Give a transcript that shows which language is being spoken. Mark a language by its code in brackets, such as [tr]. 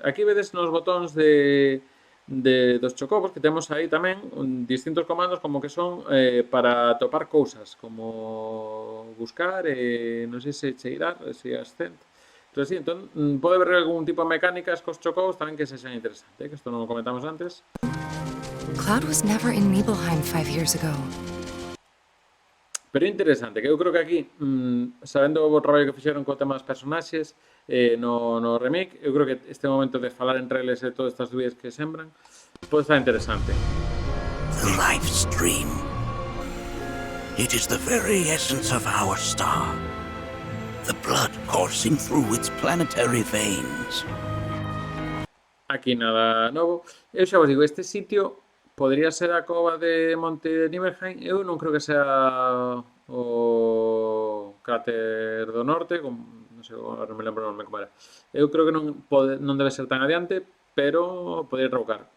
[gl] Aquí vedes nos botóns dos chocobos que temos aí tamén distintos comandos como que son para topar cousas, como buscar, non sei se cheirar, se ascend. Entón, sí, pode haber algún tipo de mecánicas cos chocobos tamén que se xan interesante, que isto non o comentamos antes. [en] Cloud was never in Nibelheim 5 years ago. [gl] Pero é interesante, que eu creo que aquí, sabendo o traballo que fixeron co tema dos personaxes no remake, eu creo que este momento de falar entre eles e todas estas dúbidas que sembran pode estar interesante. [en] The life stream. It is the very essence of our star. The blood coursing through its planetary veins. [gl] Aquí nada novo. Eu xa vos digo, este sitio podría ser a cova de Monte Nibelheim. Eu non creo que sea o cráter do norte, non sei, agora non me lembro o nome como era. Eu creo que non debe ser tan adiante, pero podría rebuscar.